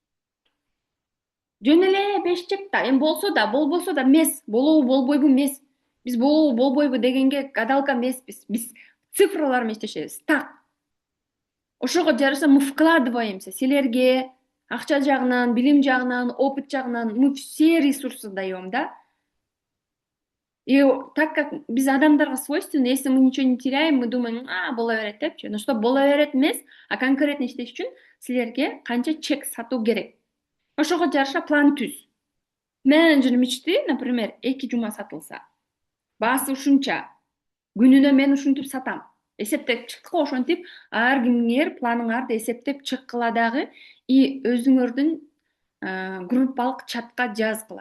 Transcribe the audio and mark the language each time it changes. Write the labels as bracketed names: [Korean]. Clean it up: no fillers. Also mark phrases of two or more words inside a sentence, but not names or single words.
[Kyrgyz] Жөн эле 5 чек да, эми болсо да, болбосо да эмес, болобу болбойбу эмес. Биз болобу болбойбу дегенге гадалка эмеспиз. Биз цифралар менен иштешебиз. Так. Ошого жараша [Russian] мы вкладываемся. [Kyrgyz] Силерге акча жагынан, билим жагынан, опыт жагынан [Russian] мы все ресурсы даем, [Kyrgyz] да? [Russian] И так как [Kyrgyz] биз адамдарга [Russian] свойственно, если мы ничего не теряем, мы думаем, [Kyrgyz] боло берет депчи. [Russian] Но что [Kyrgyz] боло берет эмес, а конкретно иштеш үчүн силерге канча чек сатуу керек. Ошого жараша план түз. Менеджер мечты, например, 2 жума сатылса, баасы ушунча, күнүнө мен ушинтип сатам. Эсептеп чыккыла ошентип ар кимиңер планыңарды эсептеп чыккыла дагы и өзүңөрдүн группалык чатка жазгыла.